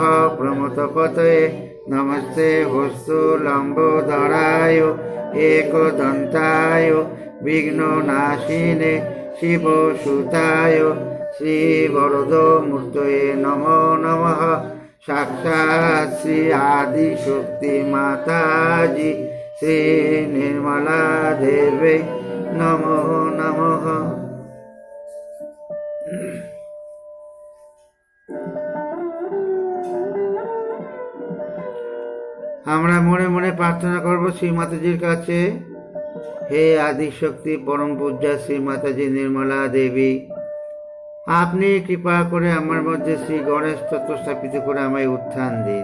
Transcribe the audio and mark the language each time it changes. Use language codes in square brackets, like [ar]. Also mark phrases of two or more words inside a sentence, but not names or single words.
[sa] प्रमथपतये नमस्ते वस्तुलम्बोदराय एकदन्ताय विघ्ननाशिने शिवसुताय श्रीवरदो मूर्तये नमो नमः साक्षात् श्री आदिशक्ति माताजी श्री निर्मला देवी नमो नमः। [bn] আমরা মনে মনে প্রার্থনা করব শ্রী মাতাজির কাছে, হে আদিশক্তি পরম পূজ্যা শ্রী মাতাজি নির্মলা দেবী, আপনি কৃপা করে আমার মধ্যে শ্রী গণেশ তত্ত্ব স্থাপিত করে আমায় উত্থান দিন।